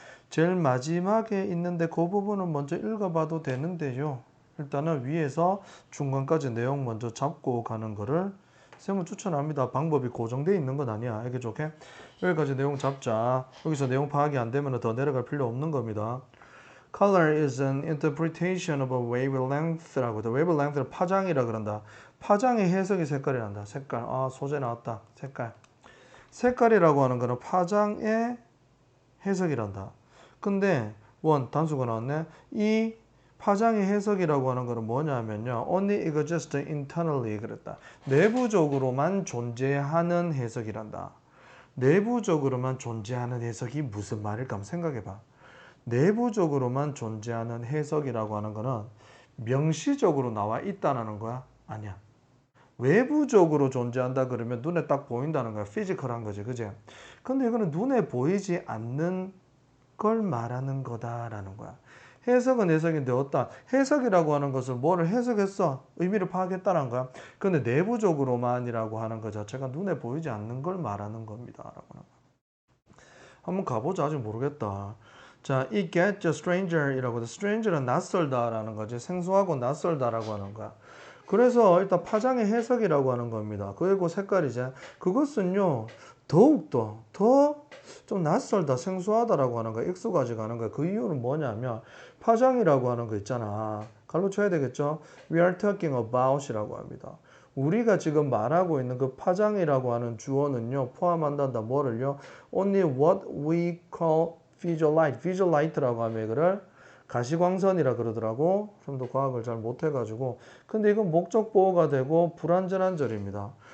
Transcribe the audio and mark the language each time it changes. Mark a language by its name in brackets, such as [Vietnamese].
[Korean] 제일 마지막에 있는데 그 부분은 먼저 읽어봐도 되는데요. 일단은 위에서 중간까지 내용 먼저 잡고 가는 거를 쌤은 추천합니다. 방법이 고정되어 있는 건 아니야. 알겠죠? 오케이? 여기까지 내용 잡자. 여기서 내용 파악이 안 되면 더 내려갈 필요 없는 겁니다. [English] Color is an interpretation of a wavelength라고. [Korean] wavelength를 파장이라 그런다. 파장의 해석이 색깔이란다. 색깔. 아, 소재 나왔다. 색깔. 색깔이라고 하는 거는 파장의 해석이란다. 근데 단수가 나왔네. 이 파장의 해석이라고 하는 거는 뭐냐면요. [English] Only exists internally [Korean] 그랬다. 내부적으로만 존재하는 해석이란다. 내부적으로만 존재하는 해석이 무슨 말일까 한번 생각해봐. 내부적으로만 존재하는 해석이라고 하는 거는 명시적으로 나와 있다는 거야? 아니야. 외부적으로 존재한다 그러면 눈에 딱 보인다는 거야. 피지컬한 거지. 그지? 근데 이거는 눈에 보이지 않는 걸 말하는 거다라는 거야. 해석은 해석인데 어떤 해석이라고 하는 것을 뭐를 해석했어? 의미를 파악했다는 거야. 근데 내부적으로만이라고 하는 것 자체가 눈에 보이지 않는 걸 말하는 겁니다. 라고 하는 거야. 한번 가보자. 아직 모르겠다. [English] 자, it gets a stranger이라고 돼. [Korean] stranger은 낯설다라는 거지. 생소하고 낯설다라고 하는 거야. 그래서 일단 파장의 해석이라고 하는 겁니다. 그리고 색깔이제. 그것은요, 더욱더 더 좀 낯설다, 생소하다라고 하는 거야. 익숙하지가 않은 거야. 그 이유는 뭐냐면 파장이라고 하는 거 있잖아. 갈로 쳐야 되겠죠? [English] We are talking about [Korean] 이라고 합니다. 우리가 지금 말하고 있는 그 파장이라고 하는 주어는요, 포함한단다. 뭐를요? [English] Only what we call visual light. [Korean] visual light라고 하면 이거를 가시광선이라 그러더라고. 좀 더 과학을 잘 못해가지고. 근데 이건 목적 보호가 되고 불완전한 절입니다.